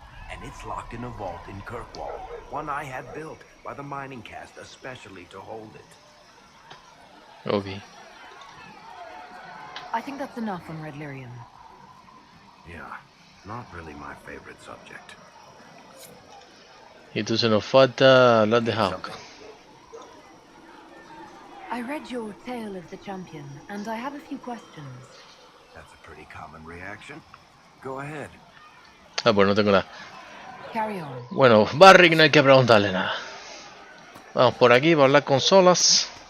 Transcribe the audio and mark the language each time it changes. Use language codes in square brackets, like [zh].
[en] And it's locked in a vault in Kirkwall, one I had built by the mining cast especially to hold it. Ok. I think that's enough on Red Lyrium. Yeah, not really my favorite subject. [es] Y entonces nos falta hablar de Hawk. [en] I read your Tale of the Champion, and I have a few questions. That's a pretty common reaction. Go ahead. [es] Ah, pues no tengo nada. [en] Carry on. [es] Bueno, Barrick no hay que preguntarle nada. Vamos por aquí para hablar con Solas.